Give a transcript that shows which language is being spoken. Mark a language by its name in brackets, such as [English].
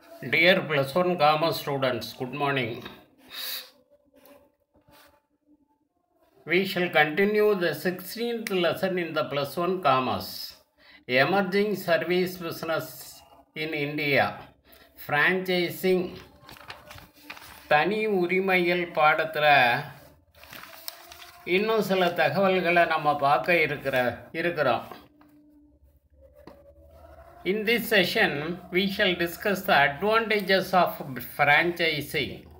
[English] Dear plus one commerce students, good morning. We shall continue the 16th lesson in the plus one commerce. Emerging service business in India. Franchising. [Tamil] தனி உரிமையில் பாடத்தில் இன்னும் சில தகவல்களை நம்ம பார்க்க இருக்கிறோம். [English] In this session, we shall discuss the advantages of franchising.